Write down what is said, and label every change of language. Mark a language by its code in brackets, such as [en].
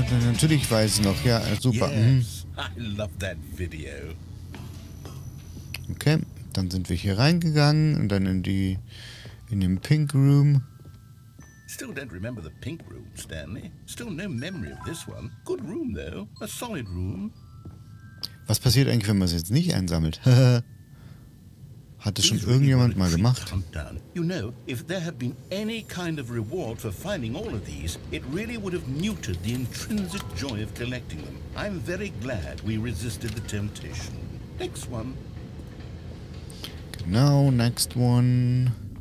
[de] Natürlich weiß ich noch, ja, super. [en] Yes, I love that video. [de] Okay, dann sind wir hier reingegangen und dann in den Pink Room. [en] Still don't remember the pink room, Stanley. Still no memory of this one. Good room, though. A solid room. [de] Was passiert eigentlich, wenn man es jetzt nicht einsammelt? Hat das schon irgendjemand mal gemacht? [en] You know, if there had been any kind of reward for finding all of these, it really would have muted the intrinsic joy of collecting them. I'm very glad we resisted the temptation. Next one. [de] Genau, [en] next one.